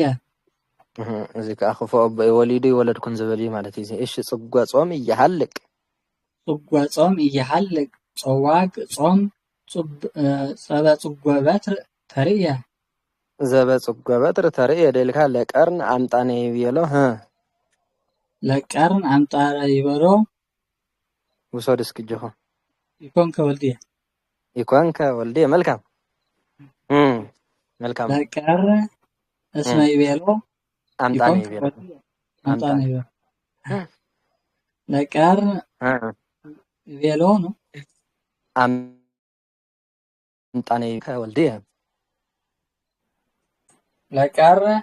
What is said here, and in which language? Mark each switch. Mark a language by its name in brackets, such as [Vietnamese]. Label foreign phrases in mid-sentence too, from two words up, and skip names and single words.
[Tigrinya] እዚ ከዓ ክፉ ኣቦይ ወሊዱ ይወለድኩን ዝብል እዩ ማለት እዩ እሺ [Geez] ፅጓ ጾም ይሐልቅ ፅጓ ጾም ይሐልቅ ፀዋግ ጾም ዘበፅጓ በትር ተርእየ ዘበፅጓ በትር ተርእየ ደልካ ለቀርን ኣምጣነ ይብሎ ለቀርን ኣምጣነ ይብሎ [Amharic] ውሰድ እስኪ ጆኹም [Geez] ይኮንከ ወልድየ [Amharic] መልካም መልካም [Geez] ለቀር እስመ ይብሎ ኣምጣነ ይብሎ ለቀር ይብሎ ነው ኣምጣነ ወልድየ ለቀር